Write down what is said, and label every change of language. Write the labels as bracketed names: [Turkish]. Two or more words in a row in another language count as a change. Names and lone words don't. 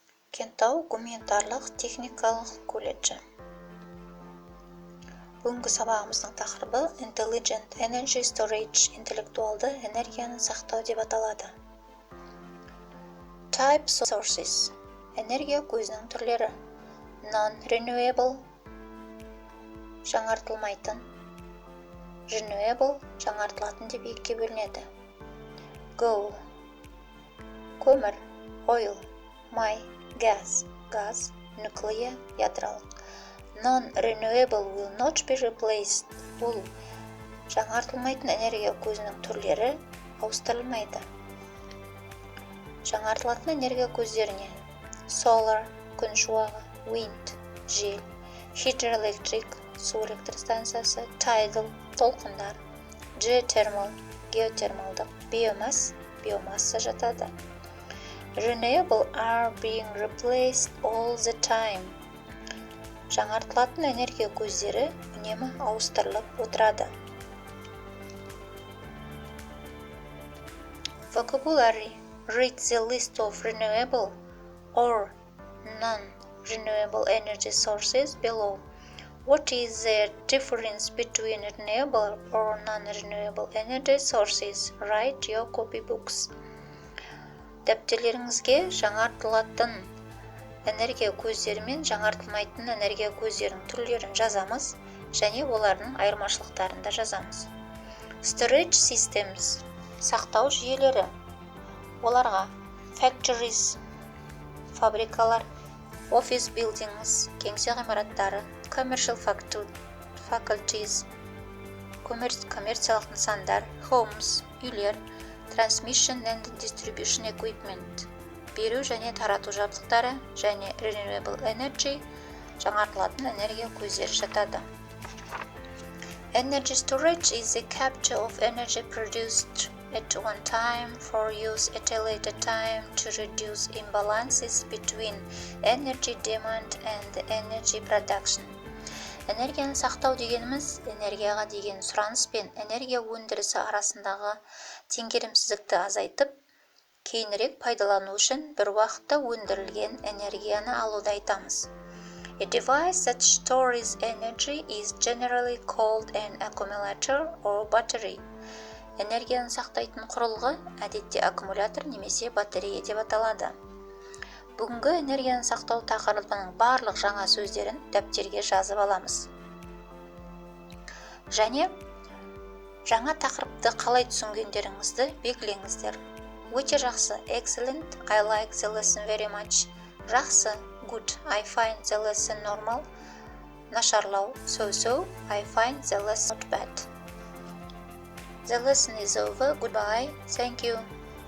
[Kazakh] Кентау гуманитарлық техникалық колледжі. Бүгінгі сабағымыздың тақырыбы [English] Intelligent Energy Storage, [Kazakh] интеллектуалды энергияны сақтау деп аталады. [English] Types of sources, [Kazakh] энергия көзінің түрлері. Non-renewable, жаңартылмайтын. Renewable, жаңартылатын деп екіге бөлінеді. Coal, көмір, oil, май, gas, газ, nuclear, ядролық. [English] Non-renewable will not be replaced. [Kazakh] Бұл жаңартылмайтын энергия көзінің түрлері ауыстырылмайды. Жаңартылатын энергия көздеріне solar, күн шуағы, wind, жел, hydroelectric, су электр станциясы, tidal, толқындар, geothermal, геотермалдық, биомасса жатады. [English] Renewable are being replaced all the time. [Kazakh] Жаңартылатын энергия көздері үнемі ауыстырылып отырады. [English] Vocabulary. Read the list of renewable or non-renewable energy sources below. What is the difference between renewable or non-renewable energy sources? Write your copybooks. [Kazakh] Дәптерлеріңізге жаңартылатын энергия көздері мен жаңартылмайтын энергия көздерінің түрлерін жазамыз және олардың айырмашылықтарын да жазамыз. [English] Storage systems, [Kazakh] сақтау жүйелері. Оларға factories, фабрикалар, [English] office buildings, [Kazakh] кеңсе ғимараттары, [English] commercial faculties, [Kazakh] коммерциялық нысандар, homes, үйлер, [English] transmission and distribution equipment, [Kazakh] беру және тарату жабдықтары және [English] renewable energy, [Kazakh] жаңартылатын энергия көздері жатады. [English] Energy storage is the capture of energy produced at one time for use at a later time to reduce imbalances between energy demand and energy production. [Kazakh] Энергияны сақтау дегеніміз энергияға деген сұраныс пен энергия өндірісі арасындағы теңгерімсіздікті азайтып, кейінірек пайдалану үшін бір уақытта өндірілген энергияны алуды айтамыз. [English] A device that stores energy is generally called an accumulator or battery. [Kazakh] Энергияны сақтайтын құрылғы әдетте аккумулятор немесе батарея деп аталады. Бүгінгі энергияны сақтау тақырыбының барлық жаңа сөздерін дәптерге жазып аламыз. Және жаңа тақырыпты қалай түсінгендеріңізді белгілеңіздер. Өте жақсы, [English] excellent, I like the lesson very much. Жақсы, good, I find the lesson normal. Нашарлау, so, I find the lesson not bad. The lesson is over. Goodbye. Thank you.